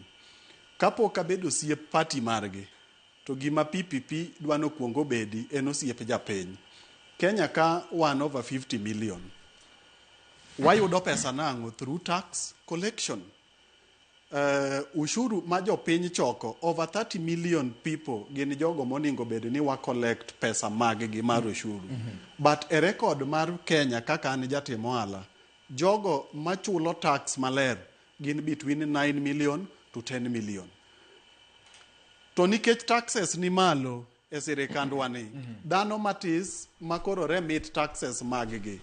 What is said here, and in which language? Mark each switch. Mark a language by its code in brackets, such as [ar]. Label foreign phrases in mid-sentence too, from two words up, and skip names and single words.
[luo] Kapok abedo osiep party margi, to gima PPP dwano kuongo bedi en osiep japiny. Kenya ka 1/50 million. Wayudo pesa nang'o [en] through tax collection. [luo] Ushuru ma jopiny choko, [en] over 30 million people [luo] gin jogo moningo bedi ni wa collect pesa mag-gi mar ushuru. [en] But a record [luo] mar Kenya kaka an jatim ohala, jogo machulo tax maler gin [en] between 9 million to 10 million. [luo] To nikech taxes ni malo e sirikandwa ni, dhano matis makoro [en] remit taxes [luo] mag-gi.